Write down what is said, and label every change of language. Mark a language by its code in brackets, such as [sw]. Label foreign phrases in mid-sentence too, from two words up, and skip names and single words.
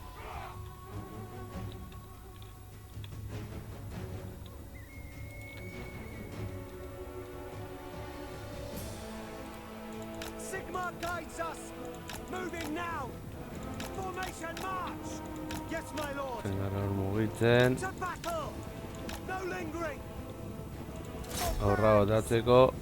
[en] Sigmar guides us! Moving now! Formation, march! Yes, my lord! [eu] Gara hor mugitzen. [en] To battle! No lingering! [eu] Aurra botatzeko.